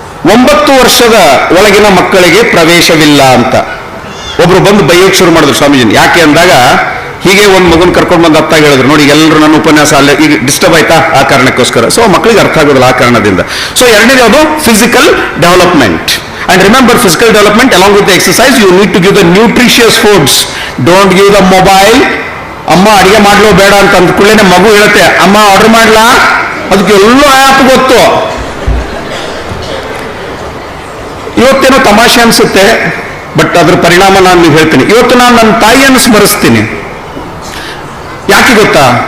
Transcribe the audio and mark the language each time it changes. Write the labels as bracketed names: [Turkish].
[Kannada] 9 ವರ್ಷದ ಒಳಗಿನ ಮಕ್ಕಳಿಗೆ ಪ್ರವೇಶವಿಲ್ಲ ಅಂತ ಒಬ್ರು ಬಂದು ಬೈಯೋಕ್ ಶುರು ಮಾಡಿದ್ರು ಸ್ವಾಮೀಜಿನ. ಯಾಕೆ ಅಂದಾಗ ಹೀಗೆ ಒಂದು ಮಗುನ ಕರ್ಕೊಂಡು ಬಂದು ಅತ್ತ ಹೇಳಿದ್ರು, ನೋಡಿ ಎಲ್ಲರೂ ನನ್ನ ಉಪನ್ಯಾಸ ಅಲ್ಲೇ ಈಗ ಡಿಸ್ಟರ್ಬ್ ಆಯ್ತಾ ಆ ಕಾರಣಕ್ಕೋಸ್ಕರ. ಸೊ ಮಕ್ಕಳಿಗೆ ಅರ್ಥ ಆಗೋದಿಲ್ಲ ಆ ಕಾರಣದಿಂದ. ಸೊ ಎರಡನೇದು ಯಾವುದು? Physical development. [English] And remember, physical development along with the exercise, you need to give the nutritious foods. Don't give the mobile. [Kannada] ಅಮ್ಮ ಅಡಿಗೆ ಮಾಡ್ಲೋ ಬೇಡ ಅಂತ ಅಂದ ಕೂಡಲೇ ಮಗು ಹೇಳುತ್ತೆ, ಅಮ್ಮ ಆರ್ಡರ್ ಮಾಡ್ಲಾ, ಅದಕ್ಕೆ ಎಲ್ಲೋ ಆ್ಯಪ್ ಗೊತ್ತು. ಇವತ್ತೇನೋ ತಮಾಷೆ ಅನ್ಸುತ್ತೆ, ಬಟ್ ಅದ್ರ ಪರಿಣಾಮ ನಾನು ನೀವು ಹೇಳ್ತೀನಿ. ಇವತ್ತು ನಾನು ನನ್ನ ತಾಯಿಯನ್ನು ಸ್ಮರಿಸ್ತೀನಿ. ಯಾಕೆ ಗೊತ್ತಾ?